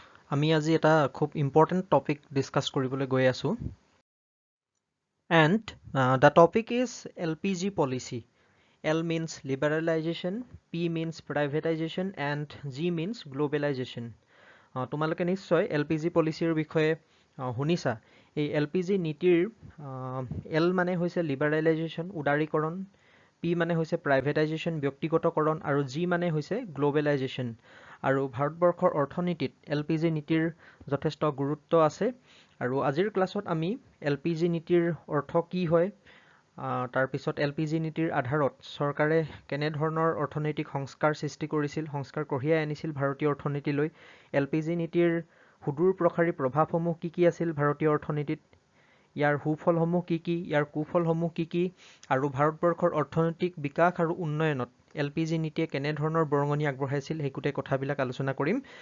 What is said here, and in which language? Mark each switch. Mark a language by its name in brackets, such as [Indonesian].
[Assamese] আমি আজি এটা খুব [English] important topic [Assamese] discuss কৰিবলৈ গৈ আছো. [English] And the topic is LPG policy. L means liberalization, P means privatization, and G means globalization. [Assamese] তোমালোকে নিশ্চয় LPG policyৰ বিষয়ে শুনিছা. এই LPG নীতিৰ L মানে হৈছে liberalization, উদাৰীকৰণ, P মানে হৈছে privatization, ব্যক্তিগতকৰণ, আৰু G মানে হৈছে globalization. আৰু ভাৰতবৰ্ষৰ অৰ্থনীতিত LPG নীতিৰ যথেষ্ট গুৰুত্ব আছে আৰু আজিৰ ক্লাছত আমি LPG নীতিৰ অৰ্থ কি হয় তাৰপিছত LPG নীতিৰ আধাৰত চৰকাৰে কেনে ধৰণৰ অৰ্থনৈতিক সংস্কাৰ সৃষ্টি কৰিছিল সংস্কাৰ কঢ়িয়াই আনিছিল ভাৰতীয় অৰ্থনীতিলৈ LPG নীতিৰ সুদূৰ প্ৰসাৰী প্ৰভাৱসমূহ কি আছিল ভাৰতীয় অৰ্থনীতিত ইয়াৰ সুফলসমূহ কি ইয়াৰ কুফলসমূহ কি আৰু ভাৰতবৰ্ষৰ অৰ্থনৈতিক বিকাশ আৰু উন্নয়নত LPG নীতিয়ে কেনে ধৰণৰ বৰঙণি আগবঢ়াইছিল সেই গোটেই কথাবিলাক আলোচনা কৰিম